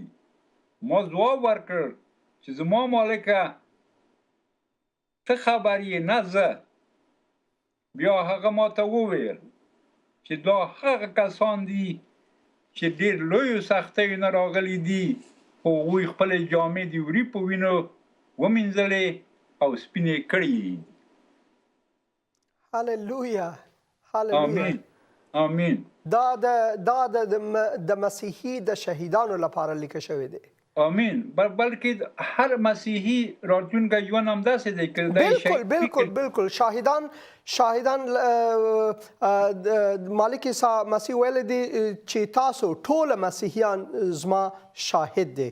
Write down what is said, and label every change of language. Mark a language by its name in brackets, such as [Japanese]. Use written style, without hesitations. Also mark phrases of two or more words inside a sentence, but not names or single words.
[Pashto] ما ځواب ورکړ چې زما مالکه ته خبر یې نه زه. بیا هغه ماته وویل چې دا هغه کسان دي چې ډېر لویو سختیو نه راغلي دي، هغوی خپلې جامې د وري په وینو ومینځلې او سپینې کړې دي. هللویا. هللویا. آمین. آمین. دا د مسیحي د شهیدانو لپاره لیکل شوی دی. آمین. بلکې هر مسیحي راتلونکی ژوند همداسې دی که بالکل شاهدان مالک عیسی مسیح ویلی دی چې تاسو ټول مسیحیان زما شاهد دی.